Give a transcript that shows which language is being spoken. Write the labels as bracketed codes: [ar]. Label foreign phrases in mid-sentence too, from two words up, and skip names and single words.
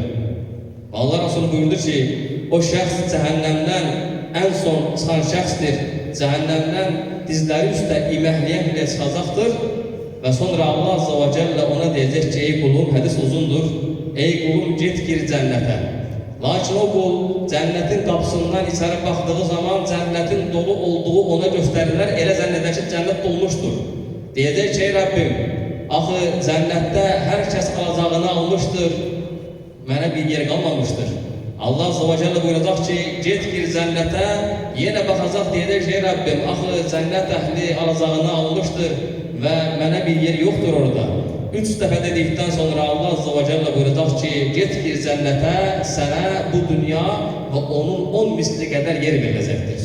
[az] Allah Resulü buyurdu ki o şəxs [tr] cehennemden en son çıkan [az] şəxsdir. [tr] Cehennemden dizleri [az] üstə iməkləyə çıxacaqdır [tr] ve sonra Allah Azze ve Celle ona diyecek ki ey kulum, hadis uzundur, ey kulum git gir cennete. [az] Lakin o qul cənnətin qapısından içəri baxdığı zaman cənnətin dolu olduğu ona göstərilər, elə zənn edər ki, cənnət dolmuşdur. Deyəcək ki, ey Rəbbim, axı cənnətdə hər kəs alacağını almışdır, mənə bir yer qalmamışdır. Allah Azze ve Celle buyuracaq ki, get gir cənnətə, yenə baxacaq, deyəcək ki, ey Rəbbim, axı cənnət əhli alacağını almışdır və mənə bir yer yoxdur orada. 3 dəfə dedikdən sonra Allah Azze ve Celle buyuracaq ki, get gir cənnətə, sənə bu dünya və onun 10 misli qədər yer veriləcəkdir.